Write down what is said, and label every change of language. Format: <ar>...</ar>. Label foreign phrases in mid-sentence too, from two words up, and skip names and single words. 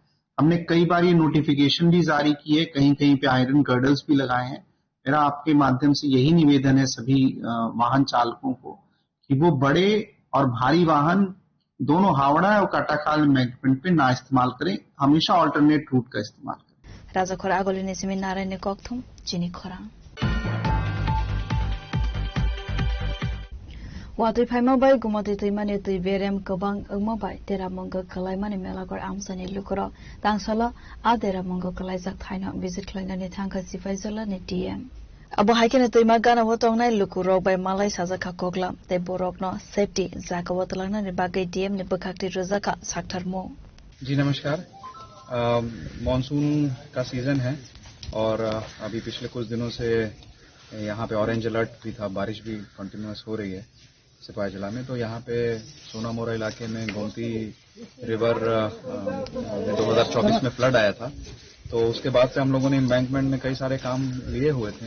<hi>हमने कई बार ये नोटिफिकेशन भी जारी की है, कहीं कहीं पे आयरन गर्डर्स भी लगाए हैं। मेरा आपके माध्यम से यही निवेदन है सभी वाहन चालकों को कि वो बड़े और भारी वाहन दोनों हावड़ा और कटाखाल एम्बैंकमेंट पे ना इस्तेमाल करें, हमेशा ऑल्टरनेट रूट का इस्तेमाल करें।</hi> <trp>राजा खरा आगोलिनि सिमिन नारायण कक्थुम चिनी खरा वातुई फाइमाबाय गुमति तुइमानि तुइ बेरेम गोबां ओंमाबाय देरामंग खलायमानि मेलागर आमसानि लुकर तांसला आ देरामंग खलायजाक थाइना विजिट खलायनानि थांखा सिफायजलानि टीएम अब हाइकेन तुइमा गानाव तंगनाय लुकुरक बाय मालाय साजाखा कोगला ते बोरकनो सेफ्टी जाकाव तलांनानि बागै टीएम नि बखाक्ति रोजाका साक्थारमो।</trp> <hi>जी नमस्कार। मॉनसून का सीजन है और अभी पिछले कुछ दिनों से यहाँ पे ऑरेंज अलर्ट भी था, बारिश भी कंटिन्यूअस हो रही है सिपाही जिला में। तो यहाँ पे सोनामोरा इलाके में गोमती रिवर 2024 में फ्लड आया था, तो उसके बाद से हम लोगों ने एम्बैंकमेंट में कई सारे काम लिए हुए थे।</hi>